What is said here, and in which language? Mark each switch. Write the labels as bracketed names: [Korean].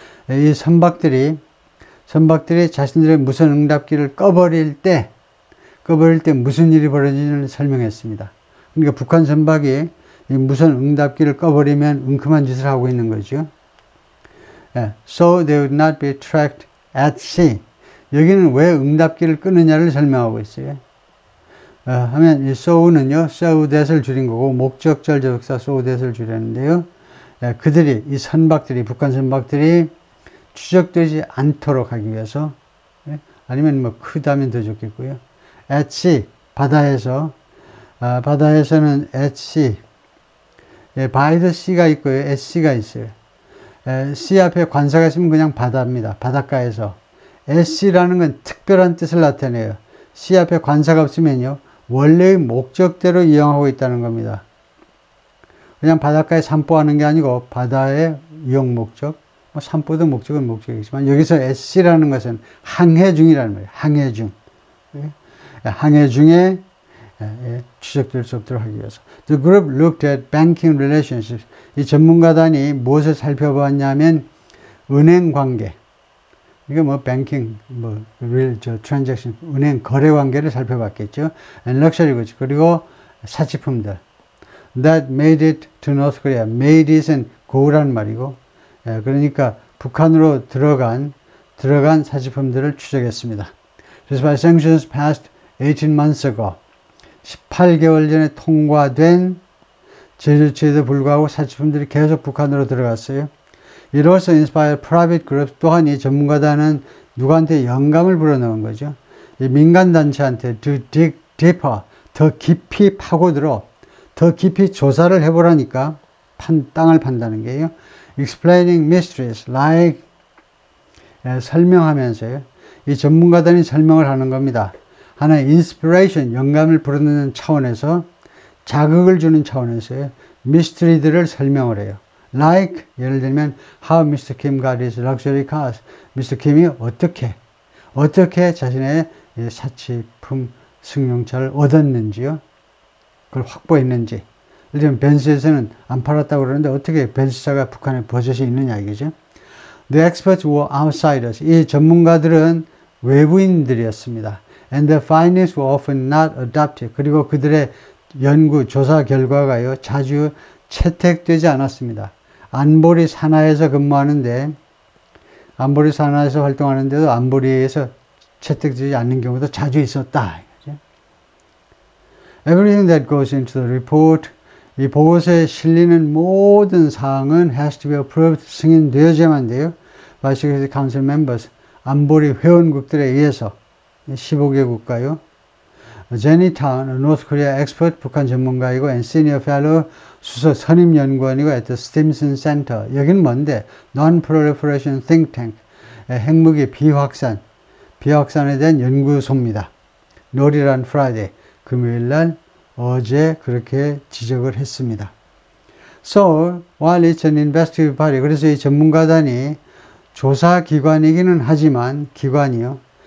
[Korean] 이 선박들이 자신들의 무선 응답기를 꺼버릴 때 무슨 일이 벌어지는지를 설명했습니다. 그러니까 북한 선박이 이 무선 응답기를 꺼버리면 은큼한 짓을 하고 있는 거죠. [English] So they would not be tracked at sea. [Korean] 여기는 왜 응답기를 끄느냐를 설명하고 있어요. 하면 이 so는요, so that을 줄인 거고, 목적절 접속사 so that을 줄였는데요. 그들이, 이 선박들이, 북한 선박들이 추적되지 않도록 하기 위해서, 아니면 뭐 크다면 더 좋겠고요. at sea, 바다에서, 바다에서는 at sea, by the sea가 있고요, at sea가 있어요. sea 앞에 관사가 있으면 그냥 바다입니다. 바닷가에서. at sea라는 건 특별한 뜻을 나타내요. sea 앞에 관사가 없으면요, 원래의 목적대로 이용하고 있다는 겁니다. 그냥 바닷가에 산보하는 게 아니고 바다의 이용 목적, 뭐 산보도 목적은 목적이지만 여기서 at sea라는 것은 항해 중이라는 거예요. 항해 중. 항해 중에 추적될 수 없도록 하기 위해서. [English] The group looked at banking relationships. [Korean] 이 전문가단이 무엇을 살펴보았냐면 은행 관계. 이게 뭐 banking, transaction, 은행 거래 관계를 살펴봤겠죠. [English] And luxury goods. [Korean] 그리고 사치품들. [English] That made it to North Korea. [Korean] Made it은 고우라는 말이고, 그러니까 북한으로 들어간 사치품들을 추적했습니다. [English] 그래서 by sanctions passed 18 months ago. [Korean] 18개월 전에 통과된 제조치에도 불구하고 사치품들이 계속 북한으로 들어갔어요. [English] It also inspired private groups. [Korean] 또한 이 전문가단은 누구한테 영감을 불어넣은 거죠. 이 민간단체한테 [English] to dig deeper, [Korean] 더 깊이 파고들어 더 깊이 조사를 해보라니까 땅을 판다는 게요. [English] Explaining mysteries like 설명하면서요. [Korean] 이 전문가들이 설명을 하는 겁니다. 하나의 inspiration, 영감을 불어넣는 차원에서 자극을 주는 차원에서요. 미스터리들을 설명을 해요. [English] Like 예를 들면 How Mr. Kim got his luxury cars. Mr. [Korean] Kim이 어떻게 자신의 사치품 승용차를 얻었는지요. 그걸 확보했는지. 예를 들면 벤츠에서는 안 팔았다고 그러는데 어떻게 벤츠차가 북한에 버젓이 있느냐 이거죠. [English] The experts were outsiders. [Korean] 이 전문가들은 외부인들이었습니다. [English] And the findings were often not adopted. [Korean] 그리고 그들의 연구, 조사 결과가요, 자주 채택되지 않았습니다. 안보리 산하에서 근무하는데, 안보리 산하에서 활동하는데도 안보리에서 채택되지 않는 경우도 자주 있었다. [English] Everything that goes into the report, [Korean] 이 보고서에 실리는 모든 사항은 [English] has to be approved, [Korean] 승인되어야만 돼요. [English] By Security Council members, [Korean] 안보리 회원국들에 의해서 15개 국가요. [English] Jenny Town, North Korea expert, [Korean] 북한 전문가이고 [English] and senior fellow, [Korean] 수석 선임 연구원이고 [English] at the Stimson Center. [Korean] 여기는 뭔데? [English] Non-Proliferation Think Tank, [Korean] 핵무기 비확산에 대한 연구소입니다. Northern Friday, 금요일날 어제 그렇게 지적을 했습니다. [English] So, while it's an investigative body, [Korean] 그래서 이 전문가단이 조사기관이기는 하지만 기관이요.